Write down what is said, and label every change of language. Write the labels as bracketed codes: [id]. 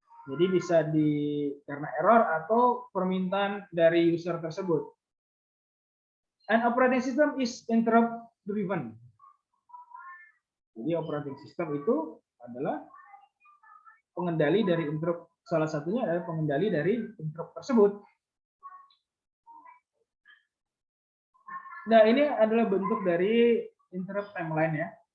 [id] Jadi bisa karena error atau permintaan dari user tersebut. [en] An operating system is interrupt driven. [id] Jadi operating system itu adalah pengendali dari interrupt. Salah satunya adalah pengendali dari interrupt tersebut. Nah, ini adalah bentuk dari interrupt timeline ya.